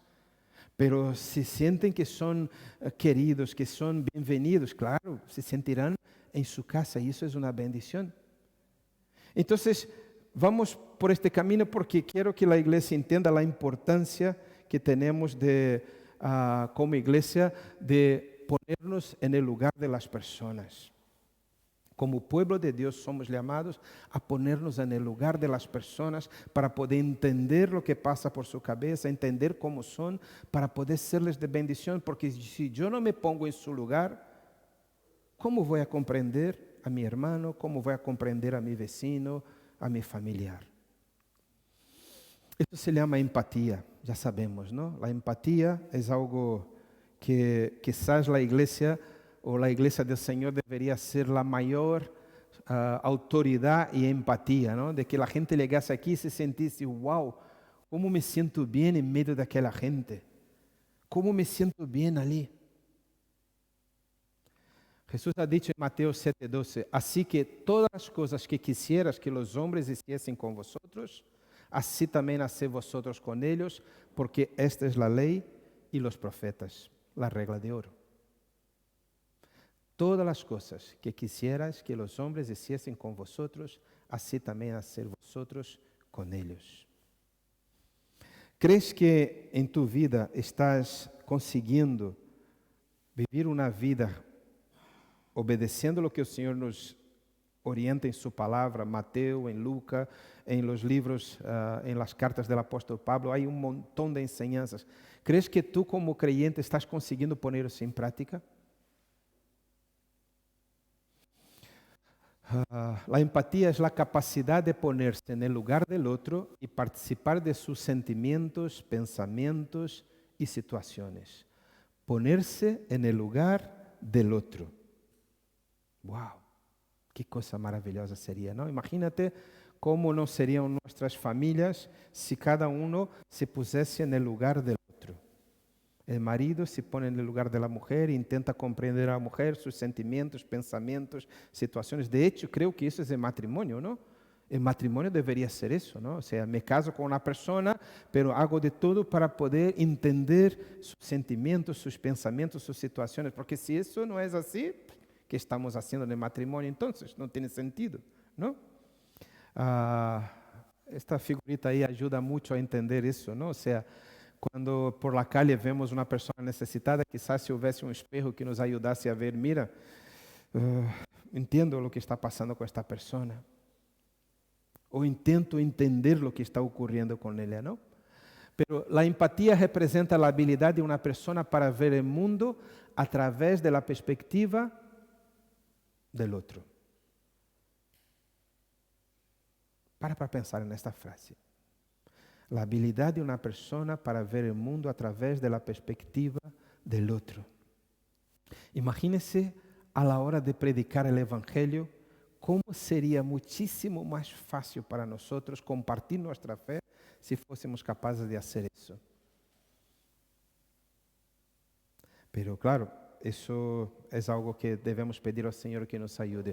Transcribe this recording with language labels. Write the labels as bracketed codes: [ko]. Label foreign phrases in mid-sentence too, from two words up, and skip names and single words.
[pt] Pero se sentem que são queridos, que são bem-vindos, claro, se sentirão em sua casa e isso é uma bendição. Então, vamos por este caminho porque quero que a igreja entenda a importância que temos como igreja de [es] ponernos en el lugar de las personas. Como pueblo de Dios somos llamados a ponernos en el lugar de las personas para poder entender lo que pasa por su cabeza, entender cómo son, para poder serles de bendición, porque si yo no me pongo en su lugar, ¿cómo voy a comprender a mi hermano? ¿Cómo voy a comprender a mi vecino, a mi familiar? [pt] Isso se chama empatia, já sabemos, não? A empatia é algo que quizás a igreja ou a igreja do Senhor deveria ser a maior autoridade e empatia, não? De que a gente chegasse aqui e se sentisse, uau, como me sinto bem em meio daquela gente, como me sinto bem ali. [es] Jesus ha dicho em Mateus 7:12, [pt] assim que todas as coisas que [es] quisieras que os homens hiciesen com vosotros, así también haced vosotros con ellos, porque esta es la ley y los profetas, la regla de oro. Todas las cosas que quisierais que los hombres hiciesen con vosotros, así también haced vosotros con ellos. ¿Crees que en tu vida estás consiguiendo vivir una vida obedeciendo lo que el Señor nos orienta [pt] em sua palavra, [es] Mateus, em Lucas, em los livros, em las cartas del apóstolo Pablo, [pt] há montão [es] de enseñanzas. ¿Crees que tú como creyente estás conseguindo poner [pt] isso em prática? [es] La empatía es la capacidad de ponerse en el lugar del otro y participar de sus sentimientos, pensamientos y situaciones. Ponerse en el lugar del otro. ¡Wow! [pt] Que coisa maravilhosa seria, não? Imagínate como não seriam nossas famílias se cada um se pusesse no lugar do outro. [es] El marido se pone en el lugar de la mujer e intenta comprender a la mujer, sus sentimientos, pensamientos, situaciones. De hecho, creo que eso es el matrimonio, ¿no? El matrimonio debería ser eso, ¿no? O sea, me caso con una persona, pero hago de todo para poder entender sus sentimientos, sus pensamientos, sus situaciones. Porque si eso no es así, ¿qué estamos haciendo en el matrimonio entonces? No tiene sentido, ¿no? Esta figurita ahí ayuda mucho a entender eso, ¿no? O sea, [pt] quando [es] por la calle vemos [pt] uma pessoa necessitada, quizás se houvesse um espejo que nos ajudasse a ver, mira, entendo o que está passando com esta pessoa. Ou intento entender o que está ocorrendo com ela, não? Pero a empatia representa a habilidade de uma pessoa para ver o mundo através da perspectiva do outro. Para pensar nesta frase. A habilidade de uma pessoa para ver o mundo através da perspectiva do outro. Imagine-se [es] a la hora de predicar [pt] o evangelho, como seria muitíssimo mais fácil para nós compartilhar nossa fé se fôssemos capazes de fazer isso. Pero claro, isso é algo que devemos pedir ao Senhor que nos ajude.